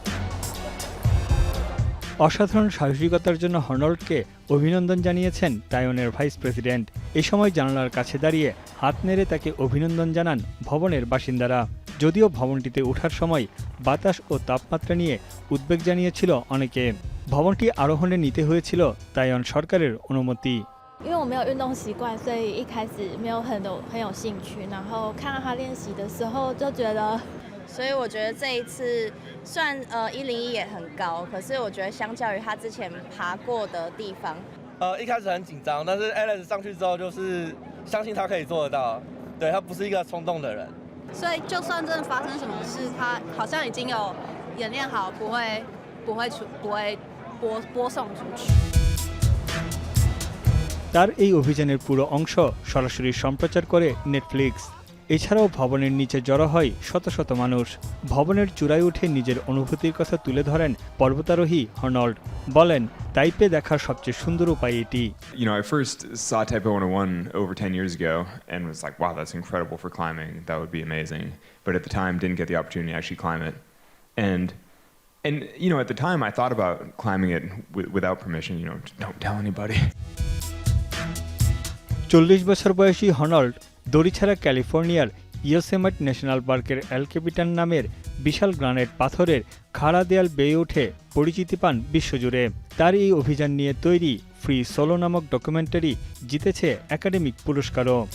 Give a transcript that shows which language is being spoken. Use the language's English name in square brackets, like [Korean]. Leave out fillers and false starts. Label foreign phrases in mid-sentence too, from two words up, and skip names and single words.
[Bangla] অসাধারণ সাহসিকতার জন্য হর্নল্ডকে অভিনন্দন জানিয়েছেন তাইওয়ানের ভাইস প্রেসিডেন্ট। এ সময় জানালার কাছে দাঁড়িয়ে হাত নেড়ে তাকে অভিনন্দন জানান ভবনের বাসিন্দারা। যদিও ভবনটিতে ওঠার সময় বাতাস ও তাপমাত্রা নিয়ে উদ্বেগ জানিয়েছিল অনেকে। ভবনটি আরোহণে নিতে হয়েছিল তাইওয়ান সরকারের অনুমতি। [Chinese] 因为我没有运动习惯，所以一开始没有很有兴趣。然后看到他练习的时候，就觉得，所以我觉得这一次虽然101也很高，可是我觉得相较于他之前爬过的地方，一开始很紧张，但是 Alex 上去之后就是相信他可以做得到，对他不是一个冲动的人。所以就算真的发生什么事，他好像已经有演练好，不会播送出去。 [Bangla] তার এই অভিযানের পুরো অংশ সরাসরি সম্প্রচার করে নেটফ্লিক্স। এছাড়াও ভবনের নিচে জড়ো হয় শত শত মানুষ। ভবনের চূড়ায় উঠে নিজের অনুভূতির কথা তুলে ধরেন পর্বতারোহী হর্নল্ড। বলেন, তাইপে দেখার সবচেয়ে সুন্দর উপায় এটি। [English] You know, I first saw Taipei 101 over 10 years ago and was like, wow, that's incredible for climbing. That would be amazing. But at the time, didn't get the opportunity to actually climb it. And you know, at the time, I thought about climbing it without permission. You know, don't tell anybody. [Bangla] 40 বছর বয়সী হর্নল্ড দড়ি ছাড়া ক্যালিফোর্নিয়ার ইয়োসেমাইট ন্যাশনাল পার্কের এল ক্যাপিটান নামের বিশাল গ্রানাইট পাথরের খাড়া দেয়াল বেয়ে উঠে পরিচিতি পান বিশ্বজুড়ে। তার এই অভিযান নিয়ে তৈরি ফ্রি সোলো নামক ডকুমেন্টারি জিতেছে একাডেমিক পুরস্কারও।